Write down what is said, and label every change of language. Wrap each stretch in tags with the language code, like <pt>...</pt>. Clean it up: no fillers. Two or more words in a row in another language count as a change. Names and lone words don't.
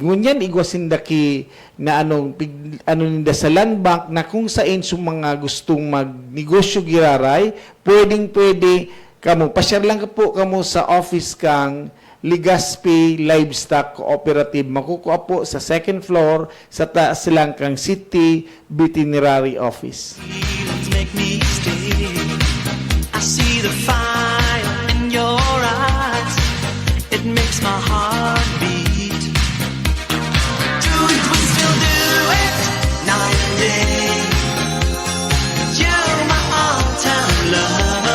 <bik>Ngunyan igwasindaki na ninda sa land bank na kung saan sa mga gustong magnegosyo giraray, pwede kamo pasyar lang po kamo sa office kang Legazpi Livestock Cooperative. Makukuha po sa</bik> <en>second floor</en> <bik>sa taas lang kang City Veterinary Office.</bik> <en>Feelings make me stay. I see the fire in your eyes. It makes my heart beat. Do it, we still do it, night and day. You're my all-time lover.</en>